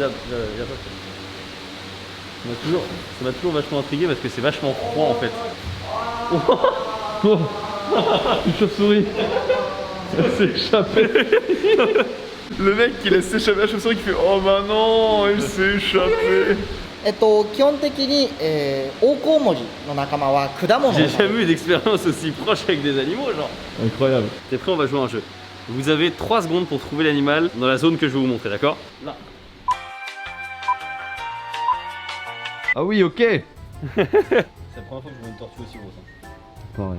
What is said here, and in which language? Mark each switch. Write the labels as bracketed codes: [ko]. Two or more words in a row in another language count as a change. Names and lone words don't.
[fr] Ça m'a toujours vachement intrigué parce que c'est vachement froid en fait. Oh, une chauve-souris. Elle s'est échappée. Le mec qui laisse s'échapper la chauve-souris qui fait oh bah non, il s'est échappé. [ja] 基本的に、オオコウモリの仲間は果物を [fr] J'ai [ja] 食べる [fr] jamais eu d'expérience aussi proche avec des animaux genre. Incroyable. T'es prêt, on va jouer à un jeu. Vous avez 3 secondes pour trouver l'animal dans la zone que je vais vous montrer, d'accord? Là. Ah oui, ok. C'est la première fois que je vois une tortue aussi grosse. Pareil.